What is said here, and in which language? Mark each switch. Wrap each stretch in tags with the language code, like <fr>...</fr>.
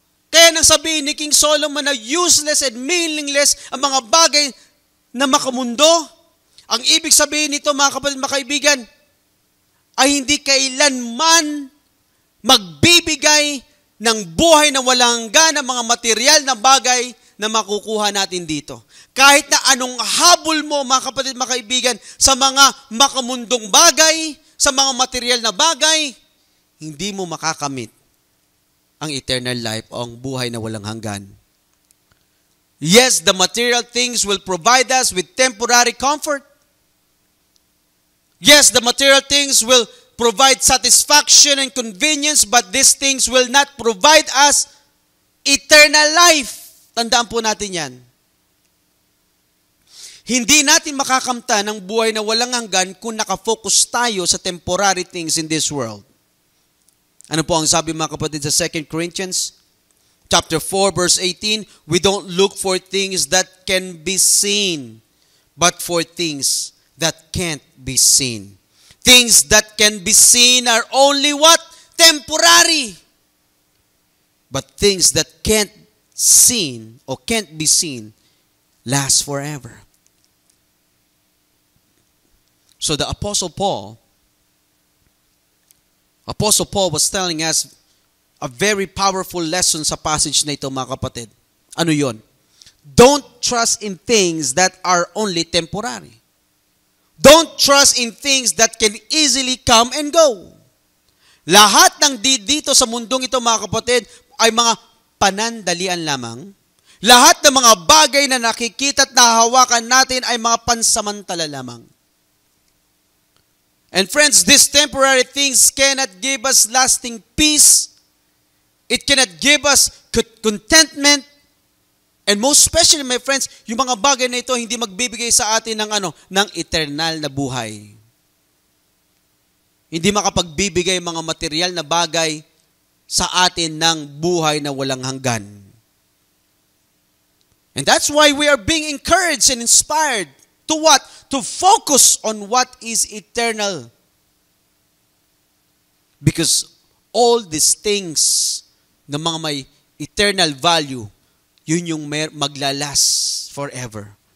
<tl>Kaya nang sabihin ni King Solomon na</tl> <en>useless and meaningless</en> <tl>ang mga bagay na makamundo, ang ibig sabihin nito mga kapatid, mga kaibigan, ay hindi kailanman magbibigay ng buhay na walang hanggan ng mga material na bagay na makukuha natin dito. Kahit na anong habol mo, mga kapatid, mga kaibigan, sa mga makamundong bagay, sa mga material na bagay, hindi mo makakamit ang eternal life o ang buhay na walang hanggan.</tl> <en>Yes, the material things will provide us with temporary comfort. Yes, the material things will provide satisfaction and convenience, but these things will not provide us eternal life.</en> <tl>Tandaan po natin yan. Hindi natin makakamta ng buhay na walang hanggan kung nakafocus tayo sa</tl> <en>temporary things in this world.</en> <tl>Ano po ang sabi mga kapatid sa 2 Corinthians?</tl> <en>Chapter 4, verse 18, we don't look for things that can be seen, but for things that can't be seen. Things that can be seen are only what? Temporary. But things that can't seen or can't be seen last forever. So the Apostle Paul was telling us a very powerful lesson</en> <tl>sa passage na ito, mga kapatid. Ano yon?</tl> <en>Don't trust in things that are only temporary. Don't trust in things that can easily come and go.</en> <tl>Lahat ng dito sa mundong ito, mga kapatid, ay mga panandalian lamang. Lahat ng mga bagay na nakikita at nahahawakan natin ay mga pansamantala lamang.</tl> <en>And friends, these temporary things cannot give us lasting peace. It cannot give us contentment. And most especially, my friends,</en> <tl>yung mga bagay na ito hindi magbibigay sa atin ng eternal na buhay. Hindi makapagbibigay mga material na bagay sa atin ng buhay na walang hanggan.</tl> <en>And that's why we are being encouraged and inspired to what? To focus on what is eternal. Because all these things</en> <tl>na mga may</tl> <en>eternal value,</en> <tl>yun yung maglalas</tl> <en>forever.</en>